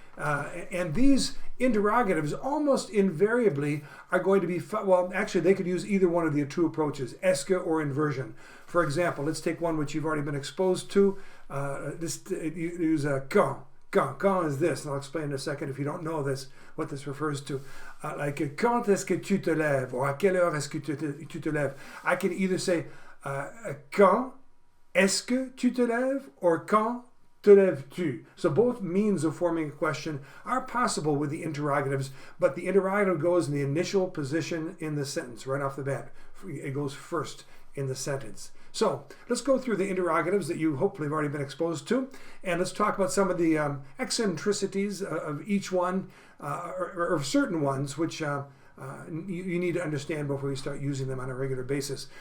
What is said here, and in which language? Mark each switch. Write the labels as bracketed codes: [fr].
[en] And these interrogatives almost invariably are going to be, actually they could use either one of the two approaches, est-ce que or inversion. For example, let's take one which you've already been exposed to. Use quand. Quand is this, and I'll explain in a second if you don't know this, what this refers to. Like, quand est-ce que tu te lèves, or [fr] à quelle heure est-ce que tu te lèves. [en] I can either say, [fr] quand est-ce que tu te lèves, [en] or [fr] quand te lèves-tu. [en] So both means of forming a question are possible with the interrogatives, but the interrogative goes in the initial position in the sentence, right off the bat. It goes first in the sentence. So let's go through the interrogatives that you hopefully have already been exposed to, and let's talk about some of the eccentricities of each one, or certain ones which you need to understand before you start using them on a regular basis.